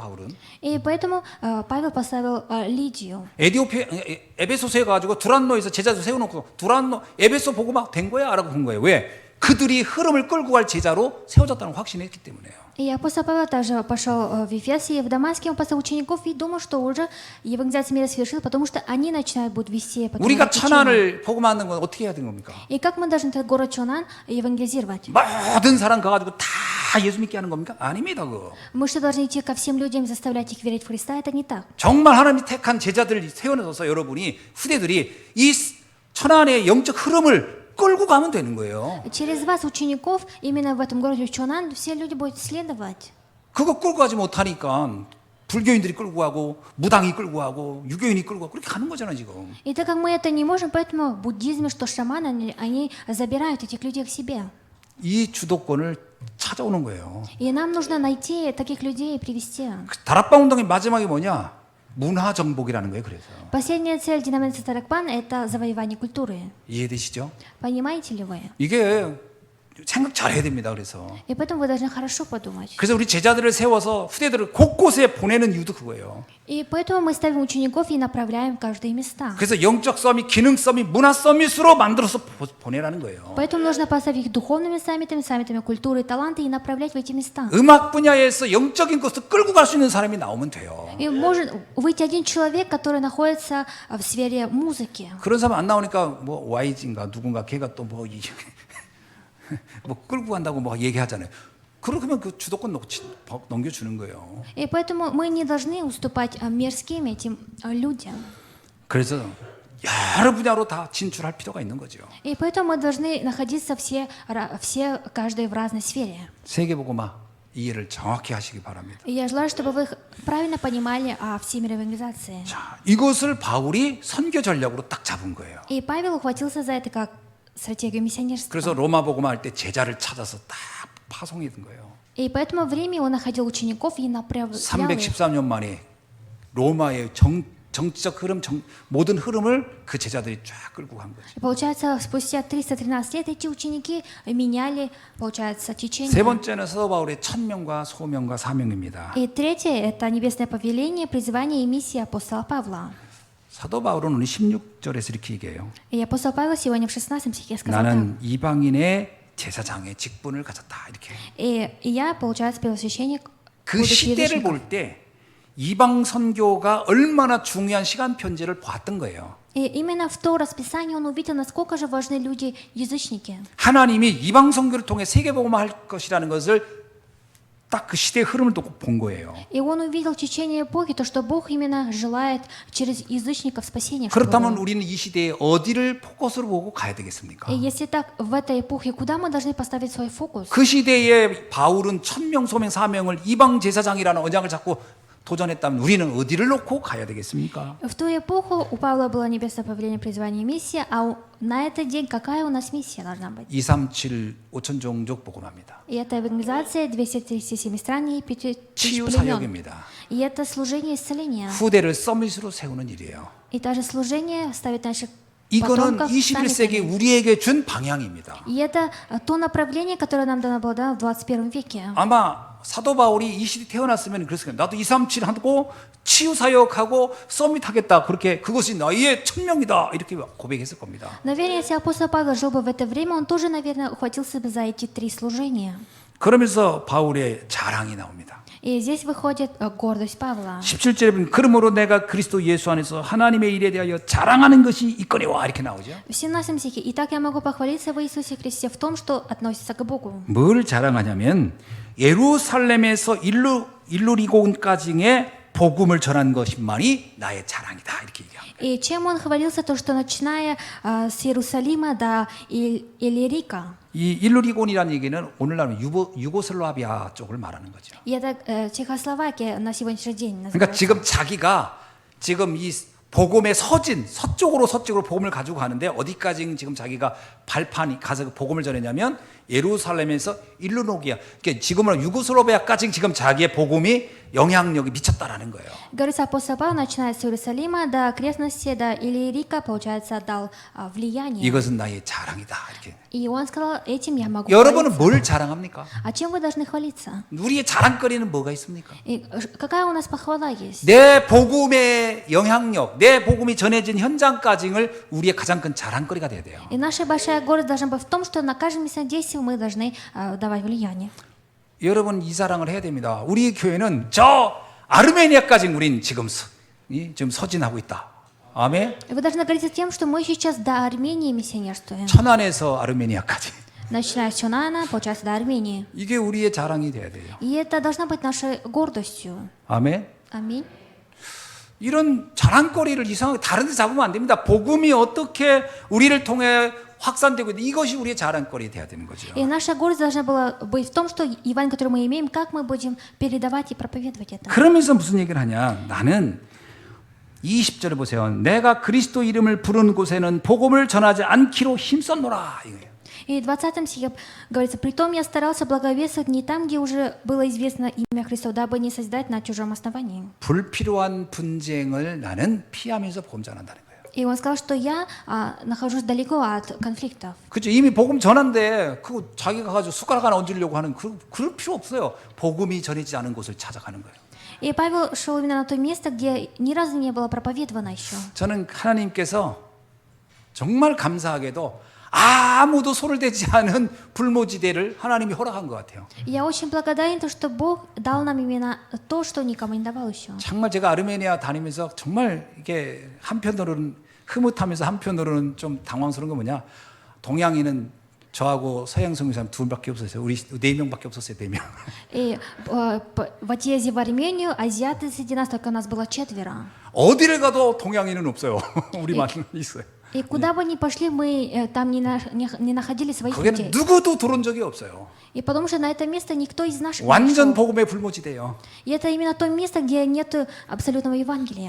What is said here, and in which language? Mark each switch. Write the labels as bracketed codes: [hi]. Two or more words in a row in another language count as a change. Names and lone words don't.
[ko] 바울은. [ru] И поэтому Павел поставил Лидию. [ko] 에베소서에 가지고 두란노에서 제자도 세워놓고 두란노 에베소 보고만 된 거야? 라고 본 거예요. 왜? 그들이 흐름을 끌고 갈 제자로 세워졌다는 확신했기 때문에요. [ru] И апостол Павел также пошел в Ефес, и в Дамаске он поставил учеников и думал, что уже евангелизация мира совершилась, потому что они начинают будут вести. [ko] 우리가 천안을 보고 만든 건 어떻게 해야 되는 겁니까? [ru] И как мы должны этот город Чонан евангелизировать? [ko] 모든 사람 가가지고 다 예수 믿게 하는 겁니까? 아닙니다. 그거. [ru] Мы что, должны идти ко всем людям и заставлять их верить в Христа? Это не так. [ko] 정말 하나님이 택한 제자들을 세워놔서 여러분이 후대들이 이 천안의 영적 흐름을 끌고 가면 되는 거예요. [ru] Через вас, учеников, именно в этом городе Чонан, все люди будут следовать. [ko] 그거 끌고 가지 못하니까 불교인들이 끌고 가고 무당이 끌고 가고 유교인이 끌고 가고 그렇게 가는 거잖아요 지금. [ru] И так как мы это не можем, поэтому в буддизме, что шаманы, они забирают этих людей к себе. [ko] 이 주도권을 찾아오는 거예요. [ru] И нам нужно найти таких людей и привести. [ko] 다락방 운동의 마지막이 뭐냐? 문화 정복이라는 거예요. 그래서 [ru] Последняя цель деноминации Таракпан — это завоевание культуры. [ko] 이해되시죠? [ru] Понимаете ли вы? [ko] 이게 생각 잘 해야 됩니다. 그래서 [ru] И поэтому вы должны хорошо подумать. [ko] 그래서 우리 제자들을 세워서 후대들을 곳곳에 보내는 이유도 그거예요. [ru] И поэтому мы ставим учеников и направляем в каждые места. [ko] 그래서 영적 서밋, 기능 서밋, 문화 서밋으로 만들어서 보내라는 거예요. [ru] Поэтому нужно поставить их духовными саммитами, саммитами культуры и таланта и направлять в эти места. [ko] 음악 분야에서 영적인 것을 끌고 갈 수 있는 사람이 나오면 돼요. [ru] И может выйти один человек, который находится в сфере музыки. [ko] 그런 사람 안 나오니까 뭐 YG인가 누군가 걔가 또 뭐 뭐 끌고 간다고 뭐 얘기하잖아요. 그러면 그 주도권 넘겨주는 거예요. [ru] И поэтому мы не должны уступать мирским этим людям. [ko] 그래서 여러 분야로 다 진출할 필요가 있는 거죠. [ru] И поэтому мы должны находиться каждый в разной сфере. [ko] 세계복음화 이해를 정확히 하시기 바랍니다. [ru] И я желаю, чтобы вы правильно понимали о всемирной евангелизации. [ko] 자, 이것을 바울이 선교 전략으로 딱 잡은 거예요. [ru] И Павел ухватился за это как стратегию миссионерства. [ko] 그래서 로마 복음화 할 때 제자를 찾아서 딱 파송해 둔 거예요. [ru] И поэтому в Риме он находил учеников и направлял их. [ko] 313년 만에 로마의 정치적 흐름, 모든 흐름을 그 제자들이 쫙 끌고 간 거죠. [ru] И получается, спустя 313 лет эти ученики меняли, получается, течение. [ko] 세 번째는 사도 바울의 천명과 소명과 사명입니다. [ru] И третье — это небесное повеление, призвание и миссия апостола Павла. [ko] 사도 바울은 오늘 16절에서 이렇게 얘기해요. [ru] И апостол Павел сегодня в 16 стихе сказал так. [ko] 나는 이방인의 제사장의 직분을 가졌다. 이렇게. [ru] И я, получается, первосвященник, [ko] 그 [ru] будучи [ko] 시대를 [ru] язычником. [ko] 볼 때 이방 선교가 얼마나 중요한 시간 편제를 봤던 거예요. [ru] И именно в то расписание он увидел, насколько же важны люди-язычники. [ko] 하나님이 이방 선교를 통해 세계복음화 할 것이라는 것을 딱 그 시대의 흐름을 또 본 거예요. [ru] И он увидел в течение эпохи то, что Бог именно желает через язычников спасения. чтобы [ko] 그렇다면 [ru] было. [ko] 우리는 이 시대에 어디를 포커스로 보고 가야 되겠습니까? [ru] И если так, в этой эпохе, куда мы должны поставить свой фокус? [ko] 그 시대에 바울은 천명 소명 사명을 이방 제사장이라는 언약을 잡고 도전했다면 우리는 어디를 놓고 가야 되겠습니까? [ru] В ту эпоху у Павла было небесное повеление, призвание, миссия, на этот день какая у нас миссия должна быть? [ko] 237 5천 종족 복음합니다. [ru] И это евангелизация 237 стран и 5000 [ko] 치유 [ru] племен. [ko] 사역입니다. [ru] И это служение исцеления. [ko] 후대를 서밋으로 세우는 일이에요. [ru] И также служение ставит наших [ko] 이거는 [ru] потомков [ko] 21세기 [ru] саммитами. [ko] 우리에게 준 방향입니다. [ru] И это то направление, которое нам дано было в 21 веке. [ko] 아마 사도 바울이 이 시대에 태어났으면 그랬을 거예요. 나도 237 하고 치유 사역하고 서밋 하겠다. 그렇게 그것이 나의 천명이다. 이렇게 고백했을 겁니다. [ru] Наверное, если апостол Павел жил бы в это время, он тоже, наверное, ухватился бы за эти 3 служения. [ko] 그러면서 바울의 자랑이 나옵니다. [ru] И здесь выходит гордость Павла. [ko] 17절에 보면 그러므로 내가 그리스도 예수 안에서 하나님의 일에 대하여 자랑하는 것이 있거니와 이렇게 на오죠. [ru] В 17 стихе. «Итак, я могу похвалиться в Иисусе Христе в том, что относится к Богу». [ko] 뭘 자랑하냐면 예루살렘에서 일루리곤까지의 복음을 전한 것만이 나의 자랑이다 이렇게 얘기합니다. [ru] И чем он хвалился, то, что начиная с Иерусалима до Иллирика. [ko] 이 일루리곤이라는 얘기는 오늘날 유고슬라비아 쪽을 말하는 거죠. [ru] И это Чехословакия на сегодняшний день [ko] 그러니까 [ru] называется. [ko] 지금 자기가 지금 이 복음의 서쪽으로 복음을 가지고 가는데 어디까지 지금 자기가 발판이 가서 복음을 전했냐면 예루살렘에서 일루노기아, 그러니까 지금은 유고슬라비아까지 지금 자기의 복음이 영향력이 미쳤다라는 거예요. [ru] Говорится, апостол Павел, начиная с Иерусалима до окрестности, до Иллирика, получается, дал влияние. [ko] 이것은 나의 자랑이다 이렇게. [ru] И он сказал, этим я могу [ko] 여러분은 [ru] хвалиться. [ko] 뭘 자랑합니까? [ru] А чем вы должны хвалиться? [ko] 우리의 자랑거리는 뭐가 있습니까? [ru] И какая у нас похвала есть? [ko] 내 복음의 영향력, 내 복음이 전해진 현장까지를 우리의 가장 큰 자랑거리가 돼야 돼요. [ru] И наша большая гордость должна быть в том, что на каждом местном действии мы должны давать влияние. [ko] 여러분 이 자랑을 해야 됩니다. 우리 교회는 저 아르메니아까지 우린 지금 서진하고 있다. 아멘. [ru] И вы должны гордиться тем, что мы сейчас до Армении миссионерствуем. [ko] 천안에서 아르메니아까지. [ru] Начиная с Чунана, получается, до Армении. [ko] 이게 우리의 자랑이 돼야 돼요. [ru] И это должна быть нашей гордостью. [ko] 아멘. [ru] Аминь. [ko] 이런 자랑거리를 이상하게 다른 데 잡으면 안 됩니다. 복음이 어떻게 우리를 통해 확산되고 있는데 이것이 우리의 자랑거리 돼야 되는 거죠. [ru] И наша гордость должна была быть в том, что Евангелие, которое мы имеем, как мы будем передавать и проповедовать это. [ko] 그러면서 무슨 얘기를 하냐? 나는 20절에 보세요. 내가 그리스도 이름을 부르는 곳에는 복음을 전하지 않기로 힘썼노라. 이거예요. [ru] И в 20 стихе говорится, «Притом я старался благовествовать не там, где уже было известно имя Христово, дабы не создать на чужом основании». [ko] 불필요한 분쟁을 나는 피하면서 복음 전한다는 거예요. [ru] И он сказал, что я нахожусь далеко от конфликтов. [ko] 그렇죠. 이미 복음 전한데 그거 자기가 가지고 숟가락 하나 얹으려고 하는 그럴 필요 없어요. 복음이 전해지지 않은 곳을 찾아가는 거예요. [ru] И Павел шел именно на то место, где ни разу не было проповедовано еще. [ko] 저는 하나님께서 정말 감사하게도 아무도 손을 대지 않은 불모지대를 하나님이 허락한 것 같아요. [ru] И я очень благодарен, что Бог дал нам именно то, что никому не давал еще. [ko] 정말 제가 아르메니아 다니면서 정말 이게 한편으로는 흐뭇하면서 한편으로는 좀 당황스러운 건 뭐냐? 동양인은 저하고 서양 성교사님 둘밖에 없었어요. 우리 4명밖에 없었어요. 4명. [ru] И в отъезде в Армению азиаты среди нас, только нас было 4. [ko] 어디를 가도 동양인은 없어요. 우리만 있어요. [ru] И куда бы ни пошли, мы там не находили своих [ko] 거기는 [ru] людей. [ko] 누구도 들어온 적이 없어요. [ru] И потому что на это место никто из наших не [ko] 완전 [ru] пришел. [ko] 복음의 불모지대예요. [ru] И это именно то место, где нет абсолютного Евангелия.